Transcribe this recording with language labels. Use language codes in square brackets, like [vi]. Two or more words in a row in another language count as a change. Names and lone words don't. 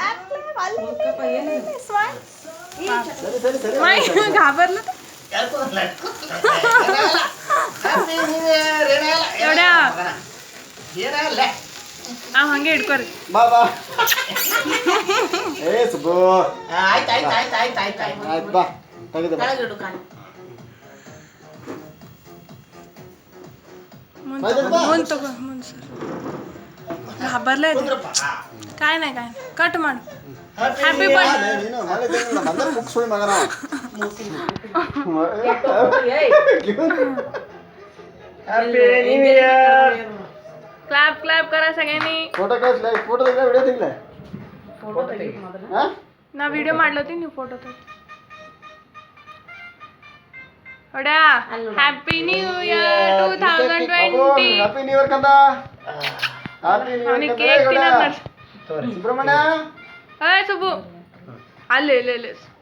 [kn] घाबरलं ಹಂಗೆ ಇಟ್ಕೋರಿ ಬಾ ಬಾ ಏ ಸುಬ್ಬು ಆಯ್ತು ಬಾ ತೆಗೆದು ಬಾ ಮುಂದೆ ತಗೋ ಮುಂದೆ ಸರ್ [mr] घाबरले काय नाही काय कट मार [en] happy birthday [kn] ನೀನು ಮಾಡಿದ್ದೆ ಬಂದ ಮುಕ್ಸ್ ಹೋಗಿ ಮಗನ [en] happy new year clap clap [mr] करा सगळ्यांनी फोटो काढला फोटो तेला व्हिडिओ तेला [kn] फोटो ತೆಗಿ ಹಾ ನಾ ವಿಡಿಯೋ ಮಾಡ್ಲತ್ತೀನಿ ನೀವು ಫೋಟೋ ತೆಗಿ ಒಡಾ [en] happy new year 2020 happy new year ಕಂದ happy new [kn] ಅವನಿಗೆ [en] ಇಯರ್ [kn] ಕೇಕ್ ತಿನ್ನೋದು ಸುಬ್ರಹ್ಮಣ್ಯ ಏ ಸುಬ್ಬು ಅಲ್ಲಿ ಇಲ್ಲಿ ಇಲ್ಲಿ